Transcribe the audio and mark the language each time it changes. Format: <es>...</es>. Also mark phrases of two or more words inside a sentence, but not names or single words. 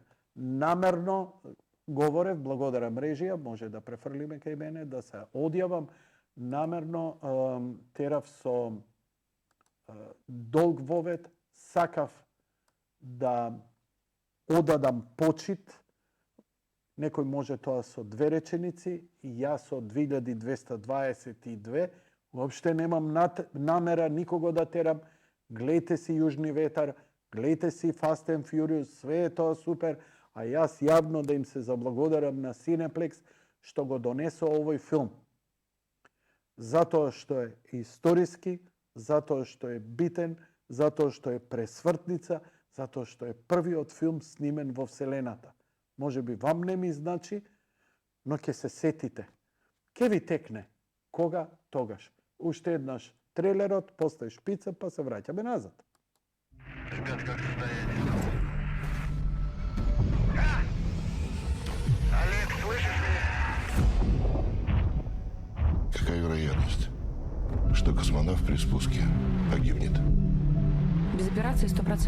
<mk>Намерно говорев, благодарам режија, може да префрлиме кај мене, да се одјавам, намерно терав со долг вовет, сакав да одадам почит. Некој може тоа со 2 реченици, и јас со 2222, уопште немам намера никого да терам. Гледајте си Јужни ветар, гледајте си Fast and Furious, све е тоа супер, а јас јавно да им се заблагодарам на Cineplex што го донесу овај филм.</mk> <sr>Zato što je istorijski, zato što je biten, zato što je presvrtnica, zato što je prvi od film</sr> <mk>снимен во Вселената. Може би вам не ми значи, но ќе се сетите. Ке ви текне. Кога? Тогаш. Уште еднаш трейлерот, после шпица, па се враќаме назад.</mk> <ru>Ребят, как состояние? Олег, слышишь меня? Какая вероятность, что космонавт при спуске погибнет? Без операции 100%.</ru>